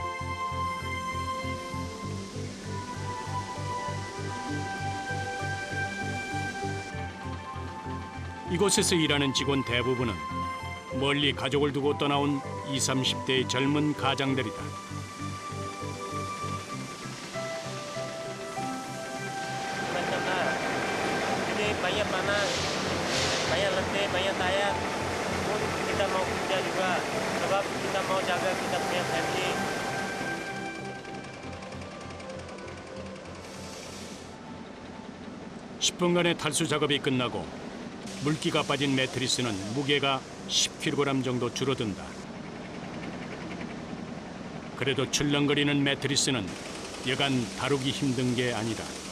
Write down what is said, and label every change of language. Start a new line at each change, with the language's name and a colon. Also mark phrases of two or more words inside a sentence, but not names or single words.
Korean: 이곳에서 일하는 직원 대부분은 멀리 가족을 두고 떠나온 20, 30대의 젊은 가장들이다.
Malay: Macam jadi banyak panas, banyak letih, banyak tayang. Pun kita mau kerja juga, sebab kita mau jaga kita punya family.
Korean: 10분간의 탈수 작업이 끝나고 물기가 빠진 매트리스는 무게가 10kg 정도 줄어든다. 그래도 출렁거리는 매트리스는 여간 다루기 힘든 게 아니다.